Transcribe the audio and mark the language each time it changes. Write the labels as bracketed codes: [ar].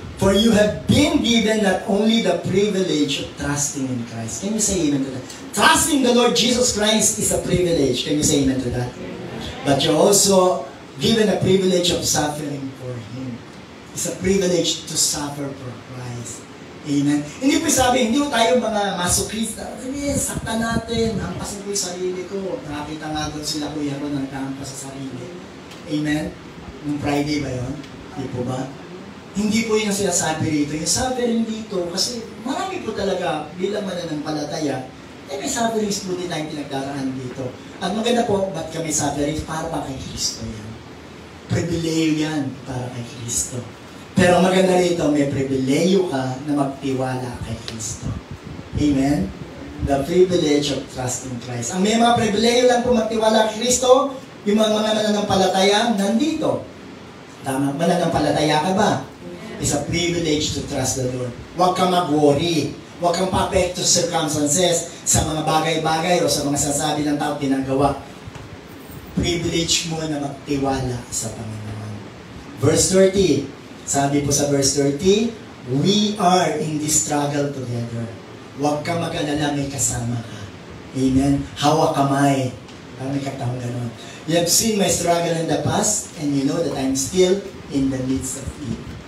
[en] For you have been given not only the privilege of trusting in Christ. Can you say amen to that? Trusting the Lord Jesus Christ is a privilege. Can you say amen to that? But you're also given a privilege of suffering for Him. It's a privilege to suffer for Christ. Amen. [tl] Hindi po sabi, hindi po tayo mga masokrista. Sige, sakta natin. Hampasin ko yung sarili ko. Nakakita nga doon sila Kuya Ron nagkahampas sa sarili. Amen. Nung Friday ba yun? Hindi po ba? Hindi po yung sinasabi rito. Yung suffering dito, kasi marami po talaga bilang mananampalataya, may sufferings po din tayong pinagdaraan dito. At maganda po, ba't kami sufferings? Para ba kay Kristo yan? Pribileyo yan para kay Kristo. Pero maganda rito, may pribileyo ka na magtiwala kay Kristo. Amen? [en] The privilege of trusting Christ. [tl] Ang may mga pribileyo lang po magtiwala kay Kristo, yung mga mananampalataya nandito. Tama, mananampalataya ka ba? [en] It's a privilege to trust the Lord. [tl] Huwag kang mag-worry. Huwag kang pa-apekto sa circumstances, sa mga bagay-bagay o sa mga sasabi ng tao ginagawa. Privilege mo na magtiwala sa Panginoon. Verse 30. Sabi po sa [en] verse 30, we are in this struggle together. [tl] Huwag ka mag-alala, may kasama ka. Amen? Hawak kamay. Parang may katawang gano'n. [en] You have seen my struggle in the past, and you know that I'm still in the midst of it.